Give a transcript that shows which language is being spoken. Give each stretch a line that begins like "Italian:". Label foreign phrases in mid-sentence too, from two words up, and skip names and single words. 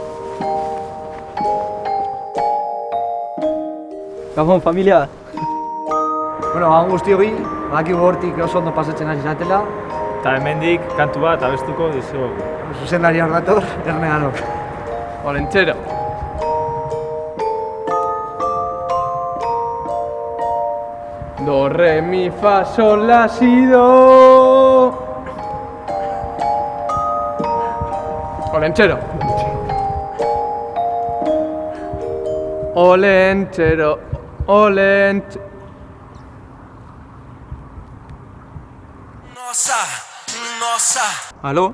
Basque: Gabon, familia. Bueno, hagan guzti hori, badaki hortik oso ondo pasatzen ari zatela. Eta hemendik kantu bat abestuko dizugu. Zuzendari hor dator, erne ganok. Olentzero. Do, re, mi, fa, sol, la, si, do. Olentzero. Olentzero. Alo?